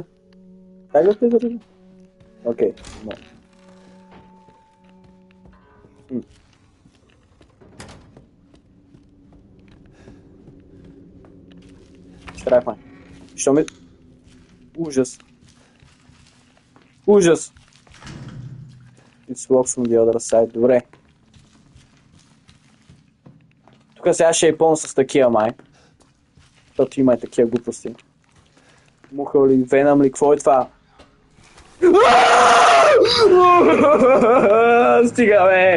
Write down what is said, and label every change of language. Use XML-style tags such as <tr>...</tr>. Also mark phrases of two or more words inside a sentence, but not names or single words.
<bg>Как да презаредя? Окей. Страх май. Що ми... Ужас. Ужас.</bg> <en>It's locked from the other side.</en> <bg>Добре. Тук сега ще е пълно с такива май. Защото има и такива глупости. Муха ли, венам ли, какво е това? Стига, бе!</bg>